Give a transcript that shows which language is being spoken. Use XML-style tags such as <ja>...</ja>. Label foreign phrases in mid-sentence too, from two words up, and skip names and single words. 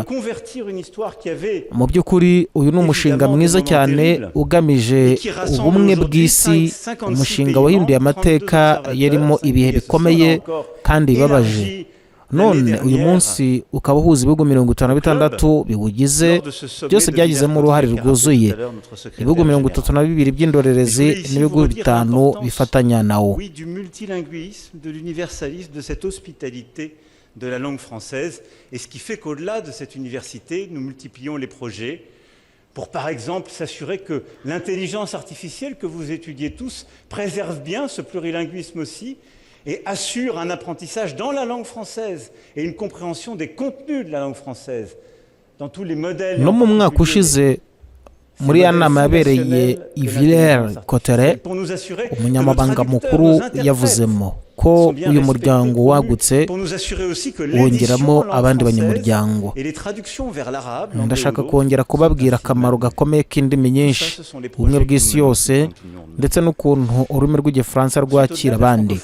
<rw>Mu by'ukuri uyu ni umushinga mwiza cyane ugamije ubumwe bw'isi, umushinga wahinduye amateka yarimo ibihe bikomeye kandi bibabaje. None uyu munsi ukaba uhuza ibihugu 56 biwugize, byose byagizemo uruhare rwuzuye. Ibihugu 32 by'indorerezi n'ibihugu 5 bifatanya nawo.</rw> <fr>De la langue française, et ce qui fait qu'au-delà de cette université, nous multiplions les projets pour, par exemple, s'assurer que l'intelligence artificielle que vous étudiez tous préserve bien ce plurilinguisme aussi et assure un apprentissage dans la langue française et une compréhension des contenus de la langue française dans tous les modèles.</fr> <rw>No mu mwaka ushize muri ya nama yabereye i Villers-Cotterêts, umunyamabanga mukuru yavuzemo ko uyu muryango wagutse wongeramo abandi banyamuryango. Ndashaka kongera kubabwira akamaro gakomeye k'indimi nyinshi, ubumwe bw'isi yose, ndetse n'ukuntu ururimi rw'igifaransa rwakira abandi.</rw>